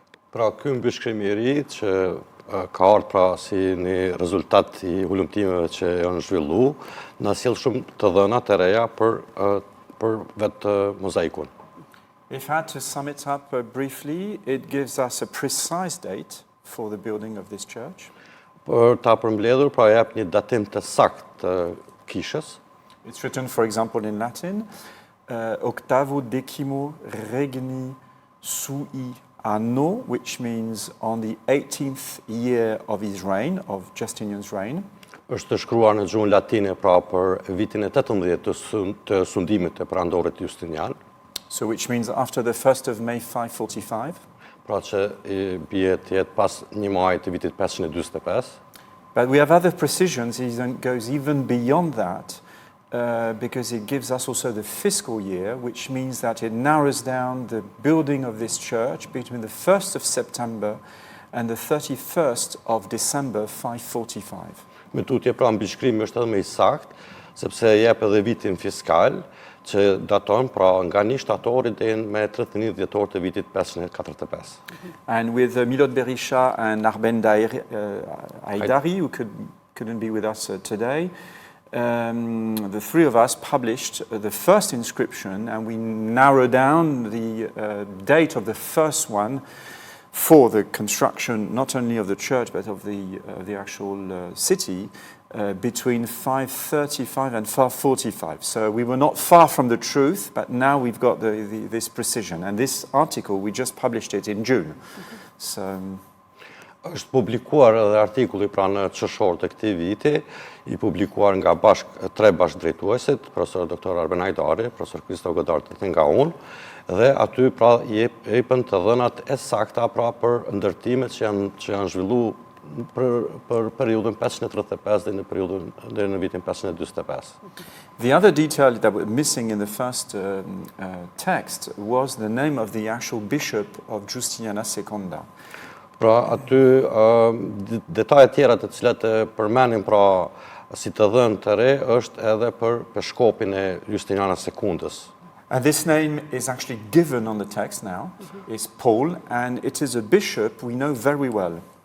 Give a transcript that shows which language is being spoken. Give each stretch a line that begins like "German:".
Albanian: Pra ky mbishkrim i ri që ka ardhur pra si një rezultat i hulumtimeve që janë zhvilluar, na sjell shumë të dhëna të reja për vetë mozaikun.
English: If I had to sum it up briefly, it gives us a precise date for the building of this church.
Albanian: Për ta përmbledhur, pra jep një datim të saktë të kishës.
English: It's written, for example, in Latin, 𝐫𝐭𝐤𝐥𝐤𝐸, which means on the 18th year of his reign, of Justinian's reign.
Albanian: Është shkruar në gjuhën latine pra për vitin e 18 të sundimit të perandorit Justinian.
English: So which means after the 1st of May 545.
Albanian: Pra që bie të jetë pas një muaji të vitit 545.
English: But we have other precisions. He goes even beyond that because it gives us also the fiscal year, which means that it narrows down the building of this church between the 1st of September and the 31st of December 545.
Albanian: Me tutje pra mbishkrimi është edhe më i saktë, sepse jep edhe vitin fiskal, që daton pra nga 1 shtatori deri me 31 dhjetor të vitit 545.
English: And with Milot Berisha and Arben Haidari, who couldn't be with us today, the three of us published the first inscription, and we narrowed down the date of the first one for the construction not only of the church but of the actual city. Between 535 and 545. So we were not far from the truth, but now we've got this precision. And this article, we just published it in June. So
Albanian: është publikuar edhe artikulli pra në qershor të këtij viti, i publikuar nga 3 bashkëdrejtuesit, profesor Dr. Arben Haidari, profesor Christophe Godard dhe nga unë, dhe aty pra jepen të dhënat e sakta pra për ndërtimet që janë zhvilluar për periudhën 535 deri në vitin 545.
English: The other detail that was missing in the first text was the name of the actual bishop of Justiniana Sekunda.
Albanian: Pra aty detajet tjera të cilat përmenin pra si të dhënë të re është edhe për shkopin e Justiniana Sekundës.
English: And this name is actually given on the text now. It's Paul, and it is a bishop we know very well.